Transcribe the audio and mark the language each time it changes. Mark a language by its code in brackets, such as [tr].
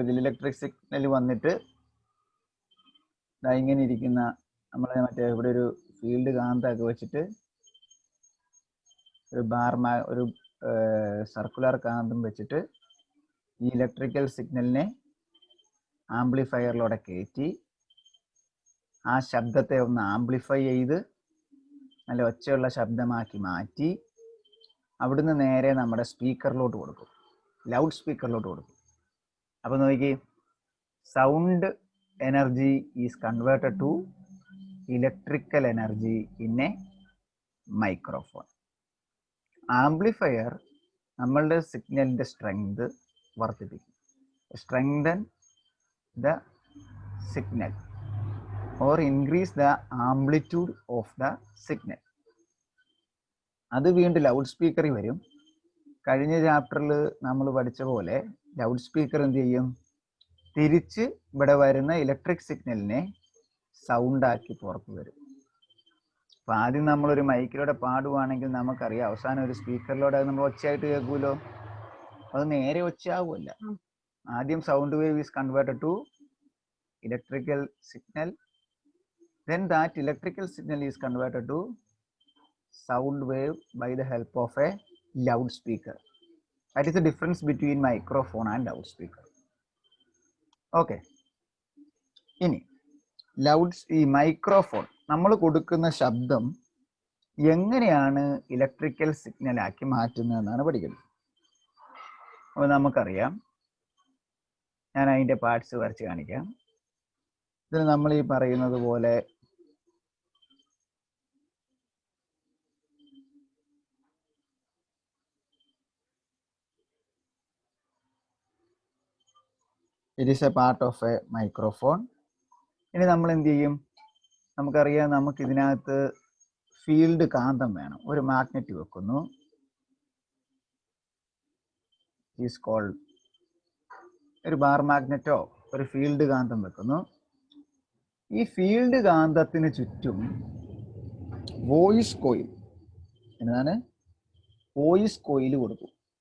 [ml] ഇതിൽ electric signal വന്നിട്ട് ഇങ്ങനെ ഇരിക്കുന്ന നമ്മളെ മറ്റേ ഇവിടെ ഒരു ഫീൽഡ് കാന്തൊക്കെ വെച്ചിട്ട് ഒരു സർക്കുലർ കാന്തം വെച്ചിട്ട് ഈ ഇലക്ട്രിക്കൽ സിഗ്നലിനെ ആംപ്ലിഫയറിലൂടെ കയറ്റി ആ ശബ്ദത്തെ ഒന്ന് ആംപ്ലിഫൈ ചെയ്ത് നല്ല ഒച്ചയുള്ള ശബ്ദമാക്കി മാറ്റി അവിടുന്ന് നേരെ നമ്മുടെ സ്പീക്കറിലോട്ട് കൊടുക്കും, ലൗഡ് സ്പീക്കറിലോട്ട് കൊടുക്കും. അപ്പൊ നോക്കി, [en] Sound energy is converted to electrical energy in a microphone. [ml] Amplifier നമ്മളുടെ സിഗ്നലിന്റെ സ്ട്രെങ്ത് വർദ്ധിപ്പിക്കും. [en] Strengthen the signal or increase the amplitude of the signal. [ml] അത് വീണ്ടും ലൗഡ് സ്പീക്കറിൽ വരും. കഴിഞ്ഞ ചാപ്റ്ററിൽ നമ്മൾ പഠിച്ച പോലെ ലൗഡ് സ്പീക്കർ എന്ത് ചെയ്യും? തിരിച്ച് ഇവിടെ വരുന്ന ഇലക്ട്രിക് സിഗ്നലിനെ സൗണ്ട് ആക്കി പുറത്തു വരും. അപ്പൊ ആദ്യം നമ്മളൊരു മൈക്കിലൂടെ പാടുവാണെങ്കിൽ നമുക്കറിയാം, അവസാനം ഒരു സ്പീക്കറിലൂടെ നമ്മൾ ഒച്ചയായിട്ട് കേൾക്കൂലോ. അത് നേരെ ഒച്ചയാവുമല്ല. [en] ആദ്യം sound wave is converted to electrical signal, then that electrical signal is converted to sound wave by the help of a loudspeaker. That is the difference between microphone and loudspeaker. [ml] Okay, ഇനി ഈ microphone നമ്മൾ കൊടുക്കുന്ന ശബ്ദം എങ്ങനെയാണ് electrical signal ആക്കി മാറ്റുന്നതെന്നാണ് പഠിക്കുന്നത്. അപ്പോൾ നമുക്കറിയാം, ഞാൻ അതിൻ്റെ പാർട്സ് വരച്ച് കാണിക്കാം. ഇതിൽ നമ്മൾ ഈ പറയുന്നത് പോലെ [en] it is a part of a microphone. [ml] ഇനി നമ്മൾ എന്ത് ചെയ്യും? നമുക്കറിയാം, നമുക്ക് ഇതിനകത്ത് ഫീൽഡ് കാന്തം വേണം. ഒരു മാഗ്നറ്റ് വെക്കുന്നു, ഈസ് കോൾഡ് ഒരു ബാർ മാഗ്നറ്റോ ഒരു ഫീൽഡ് കാന്തം വെക്കുന്നു. ഈ ഫീൽഡ് കാന്തത്തിന് ചുറ്റും വോയിസ് കോയിൽ, എന്താണ് വോയിസ് കോയിൽ കൊടുക്കും.